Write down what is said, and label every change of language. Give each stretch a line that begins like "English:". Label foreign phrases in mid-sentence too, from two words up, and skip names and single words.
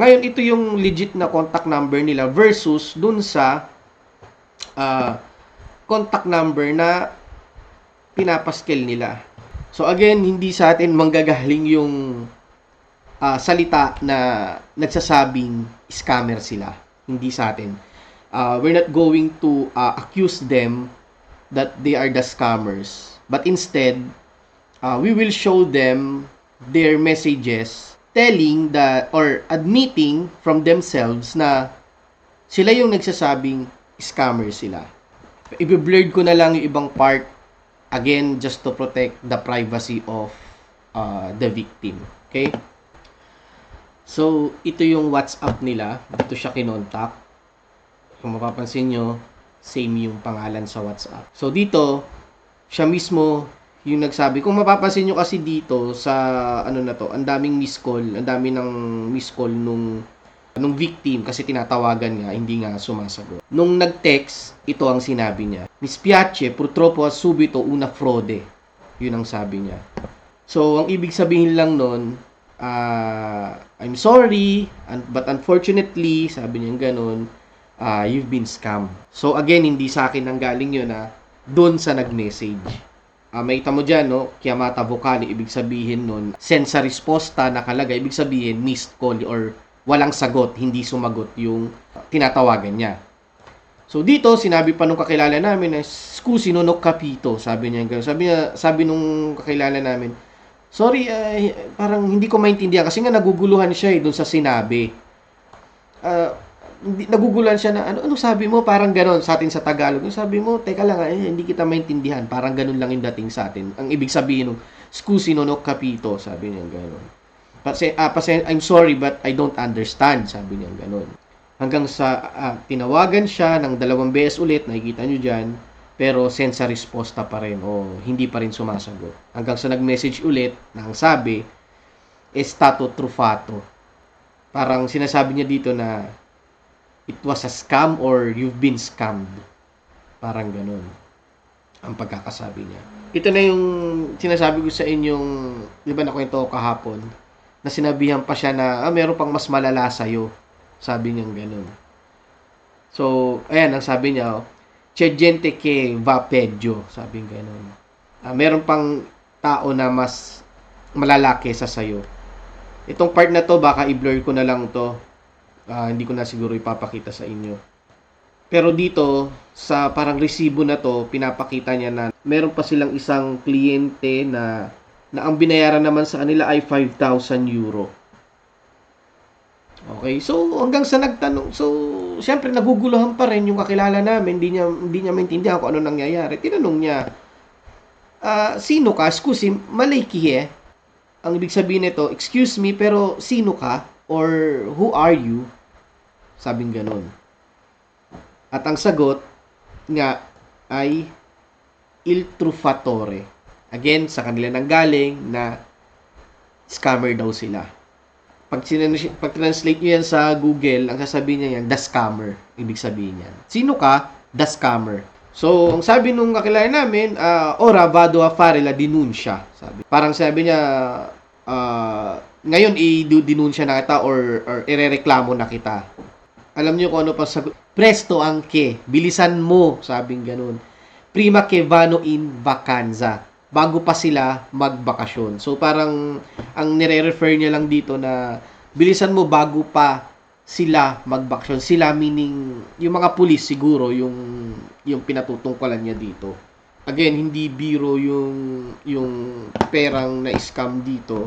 Filipino: Ngayon ito yung legit na contact number nila versus dun sa contact number na pinapaskel nila.
English: So again,
Filipino: hindi sa atin manggagaling yung salita na nagsasabing scammer sila. Hindi sa atin.
English: We're not going to accuse them that they are the scammers. But instead, we will show them their messages telling that or admitting from themselves
Filipino: na sila yung nagsasabing scammer sila. I-blurred ko na lang yung ibang
English: part again just to protect the privacy of the victim. Okay?
Filipino: So, ito yung WhatsApp nila. Dito siya kinontak. Kung mapapansin nyo, same yung pangalan sa WhatsApp. So, dito, siya mismo yung nagsabi. Kung mapapansin nyo kasi dito sa ang daming miss call nung victim kasi tinatawagan nga, hindi nga sumasagot. Nung nag-text, ito ang sinabi niya.
Italian: Mi spiace, purtroppo subito una frode.
Filipino: Yun ang sabi niya. So, ang ibig sabihin lang nun,
English: I'm sorry, but unfortunately,
Filipino: sabi niya ganun,
English: you've been scammed. So, again,
Filipino: hindi sa akin ang galing yun doon sa nag-message. May tamo dyan,
Italian: chiamata vocale,
Filipino: ibig sabihin nun,
Italian: senza risposta
Filipino: nakalagay, ibig sabihin,
English: missed call
Filipino: or walang sagot, hindi sumagot yung tinatawagan niya. So, dito, sinabi pa nung kakilala namin,
Italian: scusi non ho capito,
Filipino: sabi niya gano'n. Sabi nung kakilala namin, sorry, parang hindi ko maintindihan kasi nga naguguluhan siya doon sa sinabi. Naguguluhan siya na, ano sabi mo? Parang gano'n sa atin sa Tagalog. Sabi mo, teka lang, hindi kita maintindihan. Parang gano'n lang yung dating sa atin. Ang ibig sabihin nung,
Italian: scusi non ho capito,
Filipino: sabi niya gano'n.
English: I'm sorry but I don't understand,
Filipino: sabi niya gano'n. Hanggang sa tinawagan siya ng 2 beses ulit, nakikita nyo dyan, pero
Italian: senza risposta
Filipino: pa rin o hindi pa rin sumasagot. Hanggang sa nag-message ulit na ang sabi,
Italian: è stato truffato.
Filipino: Parang sinasabi niya dito na
English: it was a scam or you've been scammed.
Filipino: Parang ganun ang pagkakasabi niya. Ito na yung sinasabi ko sa inyong, di ba nakwento ko kahapon, na sinabihan pa siya na meron pang mas malala sa'yo. Sabi niya ganun. So, ayan, ang sabi niya,
Italian: c'è gente che va peggio,
Filipino: sabi niya ganun. Meron pang tao na mas malala kesa sa'yo. Itong part na to, baka i-blur ko na lang to. Hindi ko na siguro ipapakita sa inyo. Pero dito, sa parang resibo na to, pinapakita niya na meron pa silang isang kliyente na ang binayaran naman sa kanila ay 5,000 euro.
English: Okay, so
Filipino: hanggang sa nagtanong, so syempre naguguluhan pa rin yung kakilala namin, hindi niya maintindihan kung ano nangyayari. Tinanong niya, sino ka?
Italian: Scusi, malay kiye.
Filipino: Ang ibig sabihin nito,
English: excuse me,
Filipino: pero sino ka?
English: Or who are you?
Filipino: Sabing ganun. At ang sagot nga ay
Italian: il truffatore.
Filipino: Again, sa kanila nanggaling na scammer daw sila. Pag translate nyo yan sa Google, ang sasabihin niya yan,
English: the scammer.
Filipino: Ibig sabihin yan. Sino ka?
English: The scammer.
Filipino: So, ang sabi nung kakilala namin,
Italian: ora vado a fare la denuncia.
Filipino: Sabi. Parang sabi niya, ngayon i-denuncia na kita or irereklamo na kita. Alam niyo kung ano pa sagot?
Italian: Presto anche.
Filipino: Bilisan mo. Sabing ganun.
Italian: Prima che vanno in vacanza.
Filipino: Bago pa sila magbakasyon. So, parang ang nire-refer niya lang dito na bilisan mo bago pa sila magbakasyon. Sila meaning, yung mga pulis siguro, yung pinatutungkalan niya dito. Again, hindi biro yung perang na-scam dito.